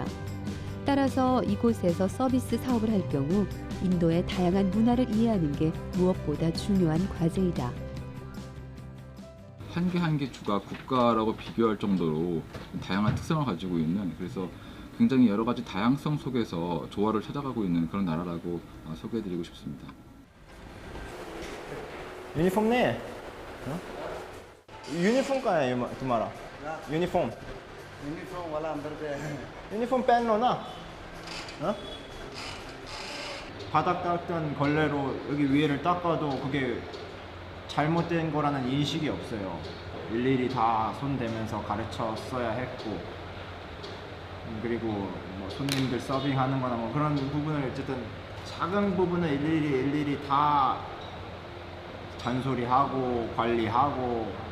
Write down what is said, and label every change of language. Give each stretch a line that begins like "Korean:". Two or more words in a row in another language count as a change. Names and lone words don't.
Korean: 따라서 이곳에서 서비스 사업을 할 경우 인도의 다양한 문화를 이해하는 게 무엇보다 중요한 과제이다. 한 개 한 개 주가 국가라고 비교할 정도로 다양한 특성을 가지고 있는, 그래서 굉장히 여러 가지 다양성 속에서 조화를 찾아가고 있는 그런 나라라고 소개해드리고 싶습니다.
Hindi: यूनिफॉर्म नहीं है? यूनिफॉर्म कहाँ है तुम्हारा? यूनिफॉर्म वाला अंदर पे है। यूनिफॉर्म पहन लो ना.
Korean: 어? 바닥 닦던 걸레로 여기 위에를 닦아도 그게 잘못된 거라는 인식이 없어요. 일일이 다 손 대면서 가르쳐 써야 했고, 그리고 뭐 손님들 서빙하는 거나 뭐 그런 부분을 어쨌든 작은 부분을 일일이 다 잔소리하고 관리하고.